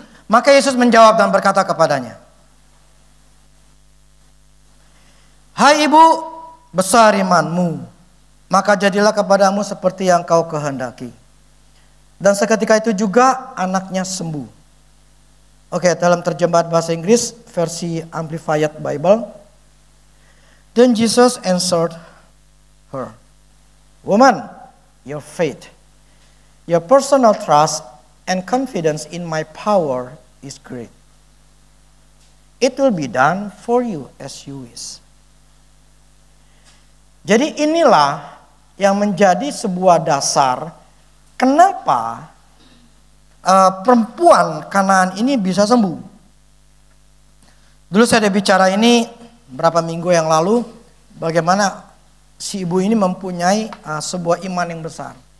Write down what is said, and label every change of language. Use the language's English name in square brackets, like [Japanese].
[Indonesian] Maka Yesus menjawab dan berkata kepadanya, "Hai ibu, besar imanmu, maka jadilah kepadamu seperti yang kau kehendaki." Dan seketika itu juga anaknya sembuh. Oke, dalam terjemahan bahasa Inggris versi Amplified Bible. [English] Then Jesus answered her, "Woman, your faith, your personal trust and confidence in my power is great. It will be done for you as you wish." [Indonesian] Jadi inilah yang menjadi sebuah dasar kenapa perempuan Kanaan ini bisa sembuh. Dulu saya ada bicara ini berapa minggu yang lalu, bagaimana si ibu ini mempunyai sebuah iman yang besar.